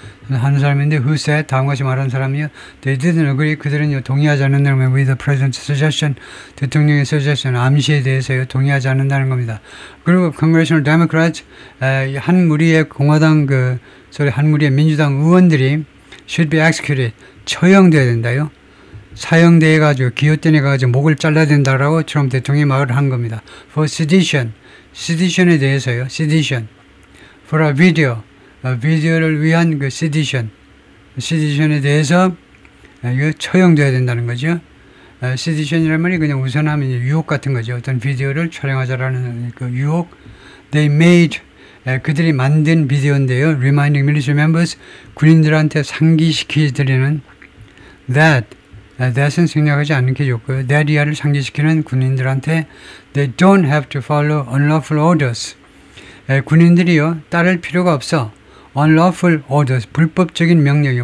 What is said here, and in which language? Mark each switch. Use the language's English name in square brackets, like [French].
[Korean] 한 사람인데 who said, 다음같이 말한 사람이요. [English] They didn't agree. [Korean] 그들은 동의하지 않는다는 [English] with the president's suggestion. [Korean] 대통령의 suggestion, 암시에 대해서요. 동의하지 않는다는 겁니다. 그리고 Congressional Democrats, 한 무리의 공화당 한 무리의 민주당 의원들이 [English] should be executed. [Korean] 처형돼야 된다요. 사형돼가지고 기요텐해가지고 목을 잘라야 된다라고 트럼프 대통령이 말을 한 겁니다. [English] For sedition. [Korean] sedition에 대해서요. [English] sedition. For a video. [Korean] 비디오를 위한 그 sedition에 대해서 이거 처형돼야 된다는 거죠. sedition이라는 말이 그냥 우선하면 유혹 같은 거죠. 어떤 비디오를 촬영하자라는 그 유혹. [English] They made, [Korean] 그들이 만든 비디오인데요. [English] Reminding military members, [Korean] 군인들한테 상기시키드리는 that은 생략하지 않는 게 좋고요. [English] that [Korean] 이하를 상기시키는 군인들한테 [English] they don't have to follow unlawful orders. [Korean] 군인들이요 따를 필요가 없어. unlawful orders, 불법적인 명령이요.